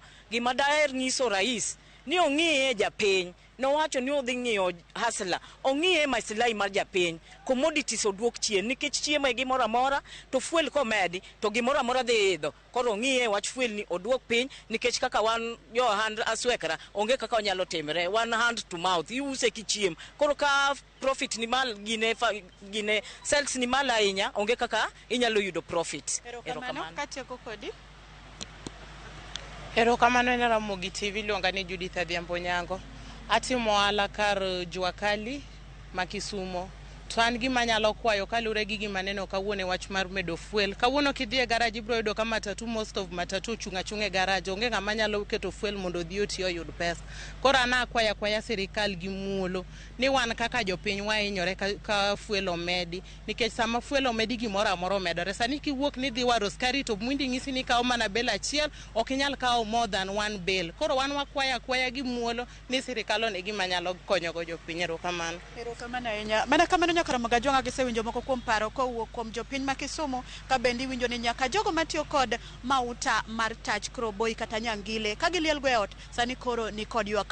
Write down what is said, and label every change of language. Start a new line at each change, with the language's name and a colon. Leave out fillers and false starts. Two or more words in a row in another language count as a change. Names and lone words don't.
Luo (Kenya and Tanzania): Gima daher nyiso rais ni ong'iye japiny, nowacho ni odhi ng'iyo hasla, ong'iye maslahi mar japiny, commodities oduok chien nikech chiemo e gimoro amora, to fuel komedi to gimoro amora dhi idho. Koro ong'iye wach fuel ni oduok piny nikech kaka wan jo hand aswekra onge kaka onyalo timre, wan
English: hand to mouth,
Luo (Kenya and Tanzania): iuse kichiem. Koro ka profit ni mal gine sales ni mal ahinya, onge kaka inyalo yudo profit. Erokamano katieko kodi. Erokamano ne Ramogi TV, iluonga ni Judith Adhiambo Nyango. Atimo ohala kar Jua Kali ma Kisumu. To an gima nyalo kwayo kalure gi gima neno kawuono wach mar medo fuel. Kawuono kidhi e garage ibro yudo ka matatu,
English: most of
Luo (Kenya and Tanzania): matatu chung e garage. Onge ng'ama nyalo keto fuel mondo odhi oti oyud pesa. Koro an akwaya sirikal gi muolo ni wan kaka jopiny wahinyore ka fuel omedi. Nikech sama fuel omedi gimoro amora omedore. Sani kiwuok ni dhi waro skari to mwindi ng'isi ni kawo mana bel achiel, ok inyal kawo
English: more than one
Luo (Kenya and Tanzania): bel. Koro wan wakwaya gi muolo ni sirikal one gima nyalo konyogo jopiny. Erokamano. Erokamano ahinya. Mana kamano nyaka Ramogi jonga gisewinjo moko kuom paro kowuok kuom jopiny ma Kisumu ka bendi winjo ni nyaka jogo matiyo kod mauta mar tach kroboi kata nyangile ka giliel go e ot sani koro ni kod ywa.